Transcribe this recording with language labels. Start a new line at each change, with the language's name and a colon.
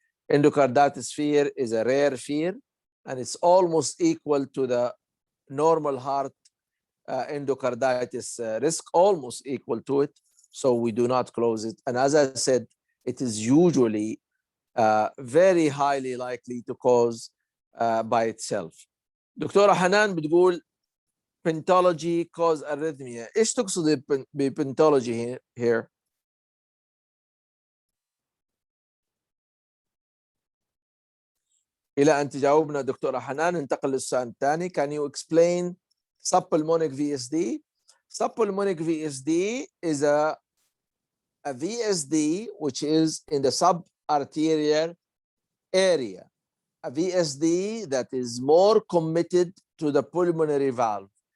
English: Endocarditis fear is a rare fear, and it's almost equal to the normal heart endocarditis risk, almost equal to it. So we do not close it. And as I said, it is usually very highly likely to cause by itself.
Arabic: دكتورة حنان بتقول
English: pentology cause arrhythmia.
Arabic: ايش تقصد بpentology
English: here؟
Arabic: إلى أن تجاوبنا دكتورة حنان ننتقل للسؤال الثاني.
English: Can you explain subpulmonic VSD? Subpulmonic VSD is a VSD which is in the subarterial area, a VSD that is more committed to the pulmonary valve.